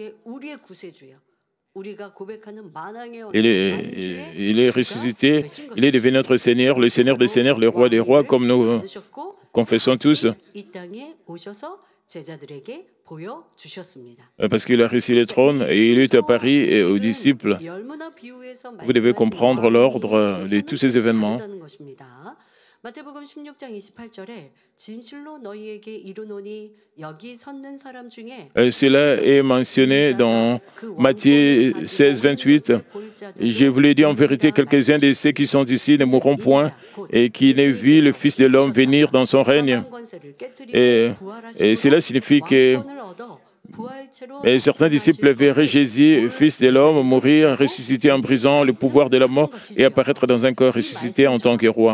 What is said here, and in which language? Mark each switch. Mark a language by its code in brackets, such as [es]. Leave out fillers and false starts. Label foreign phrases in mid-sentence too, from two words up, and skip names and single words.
[fr] Il est ressuscité, il est devenu notre Seigneur, le Seigneur des Seigneurs, le Roi des Rois, comme nous confessons tous. parce qu'il a reçu le trône et il est apparu et aux disciples. Vous devez comprendre l'ordre de tous ces événements. [ko] 마태복음 16장 28절에 진실로 너희에게 이르노니 여기 섰는 사람 중에 [fr] Cela est mentionné dans Matthieu 16, 28. Je vous l'ai dit en vérité, quelques-uns de ceux qui sont ici ne mourront point et qui n'aient vu le Fils de l'homme venir dans son règne. Et cela signifie que certains disciples verraient Jésus, Fils de l'homme, mourir, ressusciter en brisant le pouvoir de la mort et apparaître dans un corps ressuscité en tant que roi.